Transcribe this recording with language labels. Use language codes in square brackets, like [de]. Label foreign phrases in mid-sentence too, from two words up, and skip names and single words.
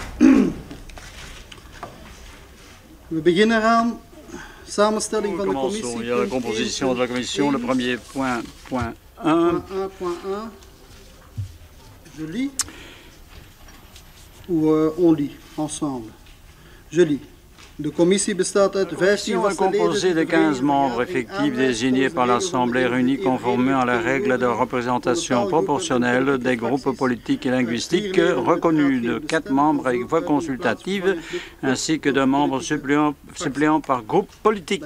[nl] We beginnen aan samenstelling van de commissie. [fr] Il y a la composition de la commission, le premier point 1. 1.1. Je lis. Ou on lit ensemble. Je lis. [nl] De commissie bestaat uit 15 [fr] est composée de 15 membres effectifs désignés par l'Assemblée réunie conformément à la règle de représentation proportionnelle des groupes politiques et linguistiques, reconnus de 4 membres avec voix consultative, ainsi que de membres suppléants par groupe politique.